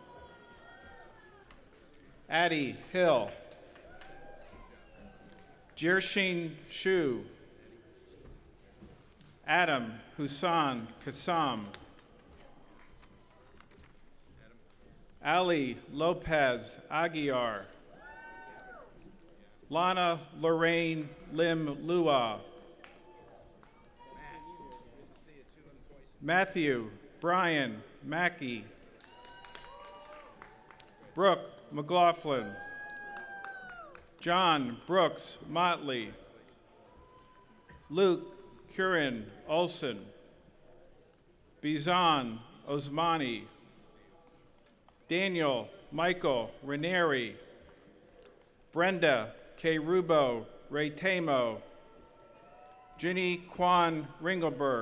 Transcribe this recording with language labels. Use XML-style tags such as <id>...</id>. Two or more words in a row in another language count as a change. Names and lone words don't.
<en>Addie Hill. Jirshin Shu. Adam Husan Kassam. Ali Lopez Aguiar. Lana Lorraine Lim Lua. Matthew Brian Mackey. Brooke McLaughlin. John Brooks Motley. Luke Curran Olson. Bizan Osmani. Daniel Michael Ranieri. Brenda K. Rubo Raytamo. Ginny Kwan Ringelberg.</en>